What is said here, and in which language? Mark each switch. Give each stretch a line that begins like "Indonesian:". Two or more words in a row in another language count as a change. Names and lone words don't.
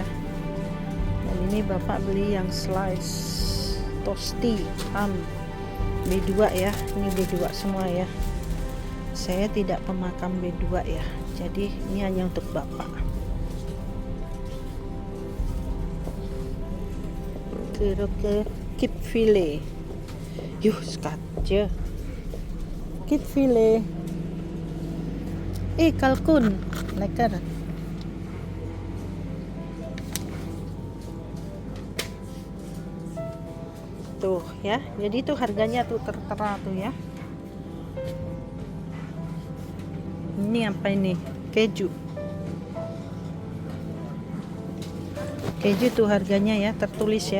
Indonesian: Dan ini bapak beli yang
English: slice toasty ham
Indonesian: B2 ya. Ini B2 semua ya. Saya tidak pemakam B2 ya, jadi ini hanya untuk bapak.
Dutch: Ke kip filet. Skatje. Kip filet. Kalkun. Lekker.
Indonesian: Tuh ya. Jadi tuh harganya tuh tertera tuh ya. Ini apa ini? Keju. Keju tuh harganya ya, tertulis ya.